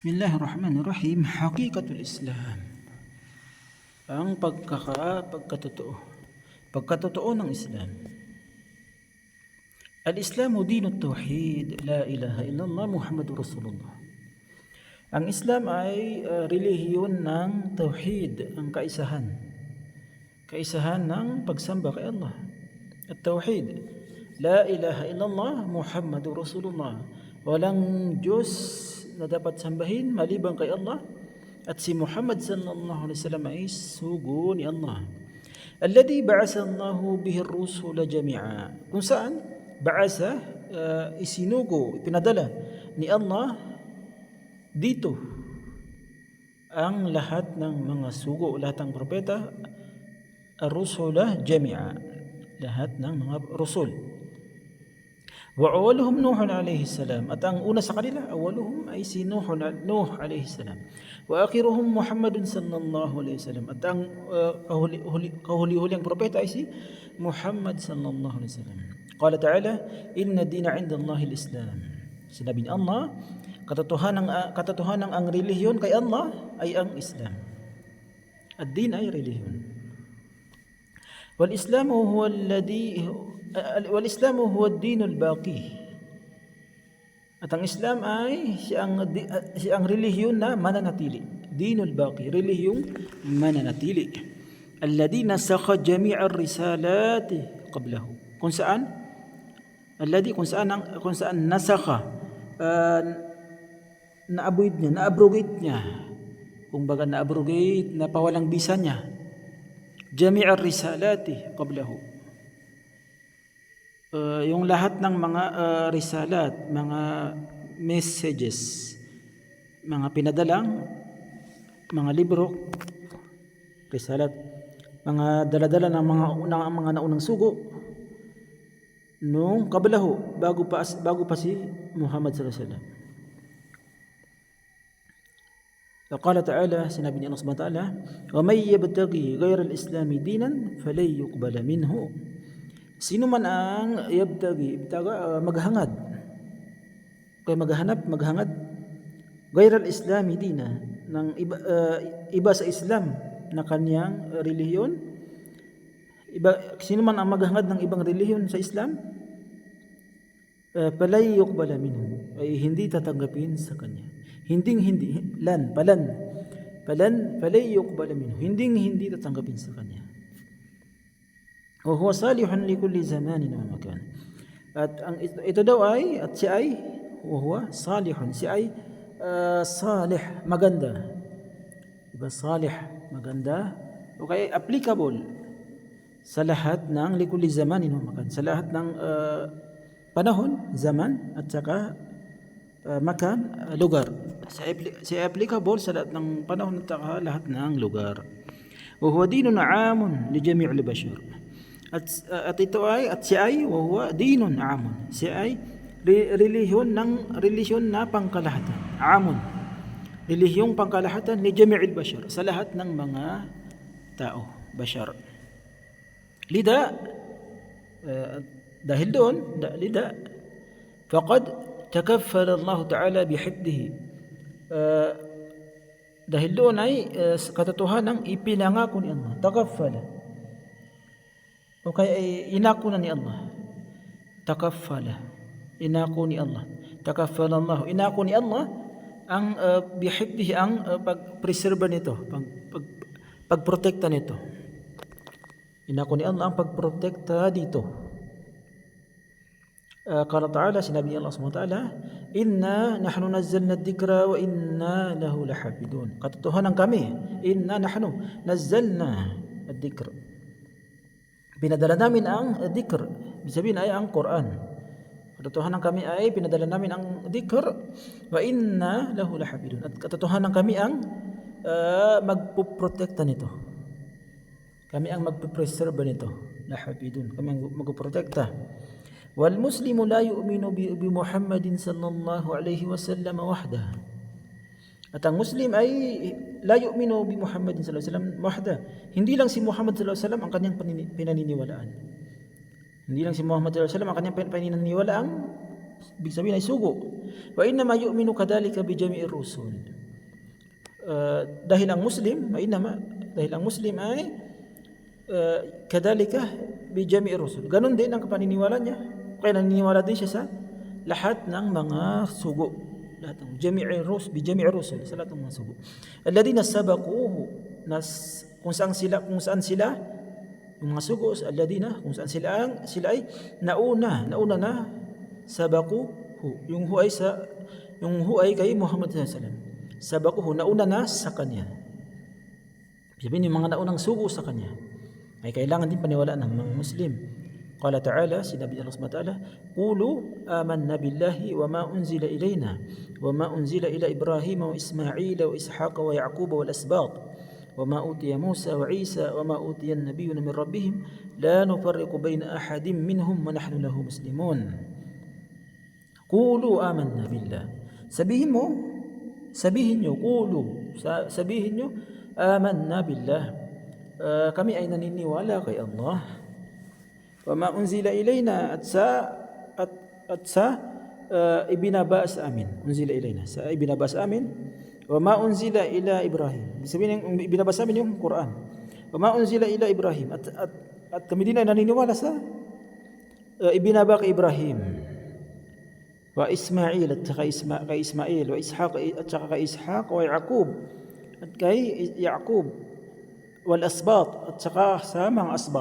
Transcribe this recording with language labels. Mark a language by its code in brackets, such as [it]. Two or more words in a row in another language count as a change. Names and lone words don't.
[ar] بسم الله الرحمن الرحيم. حقيقة الإسلام. [tl] Ang pagkatotoo ng Islam. [ar] الإسلام دين التوحيد، لا إله إلا الله محمد رسول الله. [tl] Ang Islam ay relihiyon ng tauhid, ang kaisahan. Kaisahan ng pagsamba kay Allah. [ar] At التوحيد، لا إله إلا الله محمد رسول الله. [tl] Walang Diyos na dapat sambahin maliban kay Allah, at si Muhammad [ar] صلى الله عليه وسلم [tl] ay sugo ni Allah. [ar] الذي بعث الله به الرسل جميعا. [tl] Kung saan ba'asa, isinugo, ipinadala ni Allah dito ang lahat ng mga sugo, lahat ng propeta, [ar] الرسل جميعا, [tl] lahat ng mga rasul. [ar] وأولهم نوح عليه السلام, [tl] at ang una sa kanila, awaluhum ay si Nuh [ar] عليه السلام. وآخرهم محمد صلى الله عليه وسلم, [tl] at ang kahuli-huling propeta ay si Muhammad [ar] صلى الله عليه وسلم. قال تعالى، إن الدين عند الله الإسلام. [tl] Sinabi ni Allah, katotohanan ang relihiyon kay Allah ay ang Islam. Ad-din ay relihiyon. [ar] والإسلام هو الدين الباقي. [tl] At ang Islam ay siyang relihiyon na mananatili. [ar] الدين الباقي, [tl] relihiyong mananatili. [ar] الذي نسخ جميع الرسالات قبله. [tl] Kung saan nasakha, na-abrogate niya. Kung baga na-abrogate, napawalang bisa niya. [ar] جميع الرسالات قبله. [tl] Yung lahat ng mga risalat, mga messages, mga pinadalang, mga libro, risalat, mga daladala ng mga naunang sugo nung qablahu, bago pa si Muhammad [ar] صلى الله عليه وسلم. قال تعالى, [tl] sinabi ni Allah [ar] سبحانه وتعالى، ومن يبتغ غير الإسلام دينا فلن يقبل منه. [tl] Sino man ang maghangad, kaya maghangad [ar] غير الإسلام دينا, [tl] ng iba sa Islam na kanyang relihiyon, sino man ang maghangad ng ibang relihiyon sa Islam, [ar] فلن يقبل منه, [tl] ay hindi tatanggapin sa kanya. [ar] فلن يقبل منه, [tl] hindi tatanggapin sa kanya. [ar] وهو صالح لكل زمان ومكان. [tl] At ang ito daw ay, at siya ay, [ar] وهو صالح, [tl] siya ay salih, maganda. Diba, salih, maganda, o kaya applicable sa lahat ng [ar] لكل زمان ومكان, [tl] sa lahat ng panahon, zaman, at saka makan, lugar. Siya applicable sa lahat ng panahon at saka lahat ng lugar. [ar] وهو دين عام لجميع البشر. [tl] At ito ay, at siya ay, [ar] وهو دين عام. [tl] Siya ay relihiyon na pangkalahatan. [ar] عام. [tl] Relihiyong pangkalahatan [ar] لجميع البشر, [tl] sa lahat ng mga tao, bashar. Lida, dahil doon, [ar] لذا، فقد تكفل الله تعالى بحفظه. [tl] Dahil doon ay katotohanan ipinangako ni Allah. Takaffala, o kaya ay inako na ni Allah. Takaffala, inako ni Allah. [ar] تكفل الله, [tl] inako ni Allah ang bihifdihi, ang pag-preserve nito, pagprotekta nito. Inako ni Allah ang pagprotekta dito. [ar] قال تعالى, [tl] sinabi ni Allah [ar] سبحانه وتعالى، إنا نحن نزلنا الذكر وإنا له لحافظون. [tl] Katotohanan kami, [ar] إنا نحن نزلنا الذكر, [tl] pinadala namin ang dhikr, ibig sabihin ay ang Quran. Katotohanan kami ay pinadala namin ang dhikr, [ar] وإنا له لحافظون, [tl] at katotohanan kami ang magpuprotekta nito, kami ang magpupreserve nito, lahafidun, kami ang magpuprotekta. [ar] والمسلم لا يؤمن بمحمد صلى الله عليه وسلم وحده. [tl] At ang Muslim ay [ar] لا يؤمن بمحمد صلى الله عليه وسلم وحده. [tl] Hindi lang si Muhammad [ar] صلى الله عليه وسلم [tl] ang kanyang pinaniniwalaan. Hindi lang si Muhammad [ar] صلى الله عليه وسلم [tl] ang kanyang pinaniniwalaang Ibig sabihin ay sugo. [ar] وإنما يؤمن كذلك بجميع الرسل. [tl] Dahil ang Muslim ay [ar] كذلك بجميع الرسل. [tl] Ganon din ang paniniwala niya. Kaya naniniwala din siya sa lahat ng mga sugo. Lahat ng [ar] بجميع الرسل, [tl] sa lahat ng mga sugo. Alladhina sabaquhu, kung saan sila yung mga sugo, alladhina, kung saan sila ay nauna na sabaquhu, yung hu ay kay Muhammad [ar] صلى الله عليه وسلم. Sabaquhu, [tl] nauna na sa kanya. Sabihin yung mga naunang sugo sa kanya ay kailangan din paniwalaan ng mga Muslim. [ar] قال تعالى, [tl] sinabi Allah [ar] سبحانه وتعالى، قولوا آمنا بالله وما أنزل إلينا وما أنزل إلى إبراهيم وإسماعيل وإسحاق ويعقوب والأسباط وما أوتي موسى وعيسى وما أوتي النبيون من ربهم لا نفرق بين أحد منهم ونحن له مسلمون. قولوا آمنا بالله. [tl] Sabihin nyo, [ar] آمنا بالله. [tl] Kami ay naniniwala kay Allah. [ar] وما أنزل إلينا, [tl] at sa ibinaba sa amin. [ar] أنزل إلينا, [tl] sa ibinaba sa amin. [ar] وما أنزل إلى إبراهيم. [tl] Sabihin yung ibinaba sa amin yung Quran. [ar] وما أنزل إلى إبراهيم, [tl] at kami din ay naniniwala sa ibinaba kay Ibrahim. [ar] وإسماعيل, [tl] at saka kay Ismail, [ar] وإسحاق, [tl] at saka kay Ishaq, [ar] ويعقوب, [tl] at kay Ya'qub, [ar] والأسباط, [tl] at saka sa mga asbat.